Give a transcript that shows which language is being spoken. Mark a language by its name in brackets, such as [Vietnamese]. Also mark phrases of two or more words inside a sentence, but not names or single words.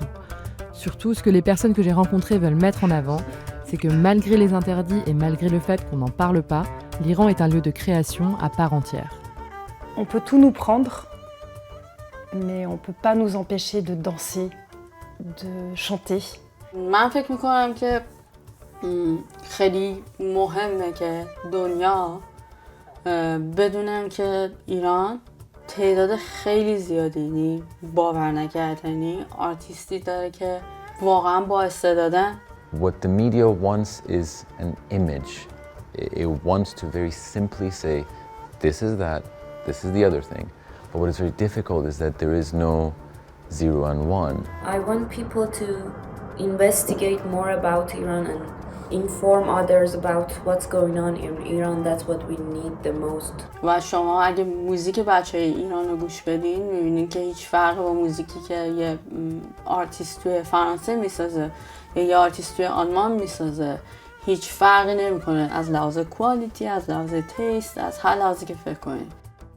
[French] Surtout, ce que les personnes que j'ai rencontrées veulent mettre en avant, c'est que malgré les interdits et malgré le fait qu'on n'en parle pas, l'Iran est un lieu de création à part entière. On peut tout nous prendre, mais on ne peut pas nous empêcher de danser, de chanter. [Persian] من فکر میکنم که خیلی مهمه که دنیا بدونن که ایران تعداد خیلی زیادی، یعنی باور نکردنی آرتیستی داره که واقعا با استعدادن. [English] What the media wants is an image. It wants to very simply say, this is that, this is the other thing. But what is very difficult is that there is no 0 and 1. I want people to investigate more about Iran and inform others about what's going on in Iran. That's what we need the most. [Persian] و شما اگه موزیک بچه ایران رو گوش بدین میبینین که هیچ فرقی با موزیکی که یه آرتیست توی فرانسه میسازه یا یه آرتیست توی آلمان میسازه هیچ فرقی نمیکنه از لحاظ کوالیتی، از لحاظ تیست، از هر لحاظی که فکر کنین.